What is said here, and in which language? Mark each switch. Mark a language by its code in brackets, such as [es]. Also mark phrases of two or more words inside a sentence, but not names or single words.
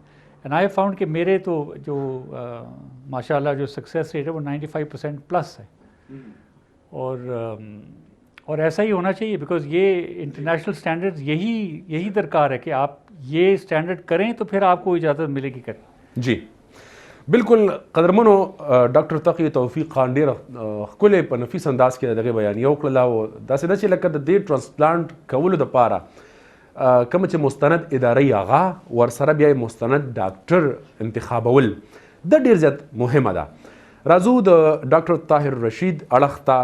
[en] and I found [ur] کہ میرے تو جو ماشاءاللہ جو [en] success rate [ur] ہے وہ 95% پلس ہے. اور ایسا ہی ہونا چاہیے، بیکاز یہ [en] international standards [ur] یہی درکار ہے کہ آپ یہ سٹینڈرڈ کریں تو پھر آپ کو اجازت ملے گی کریں. جی بالکل. [ps] कदरमनो डॉक्टर तकी तौफीक खान ډېر ښکلی په نفیس انداز کې دغه بیانیه وکړله، او داسې ده چې لکه د دې ټرانسپلانټ کولو دپاره کوم چې مستند ادارې هغه ورسره بیا مستند ډاکټر انتخابول دا ډېر زیات مهمه ده. راځو د ډاکټر طاهر رشید اړخ ته.